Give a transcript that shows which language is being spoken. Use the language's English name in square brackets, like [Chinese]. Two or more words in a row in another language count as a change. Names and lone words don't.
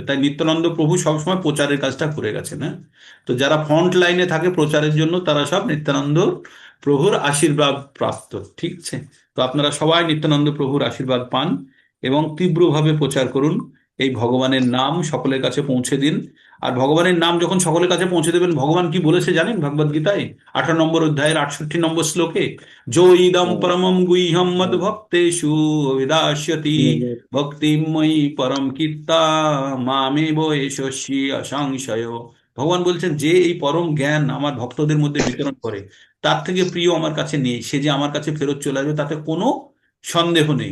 [Bangla] তাই নিত্যানন্দ প্রভু সবসময় প্রচারের কাজটা করে গেছেন। হ্যাঁ, তো যারা [English] front line [Bangla] থাকে প্রচারের জন্য, তারা সব নিত্যানন্দ প্রভুর আশীর্বাদ প্রাপ্ত। ঠিক আছে? তো আপনারা সবাই নিত্যানন্দ প্রভুর আশীর্বাদ পান এবং তীব্রভাবে প্রচার করুন। এই ভগবানের নাম সকলের কাছে পৌঁছে দিন। আর ভগবানের নাম যখন সকলের কাছে পৌঁছে দেবেন, ভগবান কি বলেছে জানেন ভগবদ গীতায় 18 নম্বর অধ্যায়ের 68 নম্বর শ্লোকে? [Sanskrit] যো ইদম পরমম গুহ্যম মদ ভক্তেষু অভিদাস্যতি ভক্তিময়ী পরম কীর্তা মামেব এষস্যি অসংশয়। [Bangla] ভগবান বলছেন, যে এই পরম জ্ঞান আমার ভক্তদের মধ্যে বিতরণ করে, তার থেকে প্রিয় আমার কাছে নেই। সে যে আমার কাছে ফেরত চলে আসবে তাতে কোনো সন্দেহ নেই।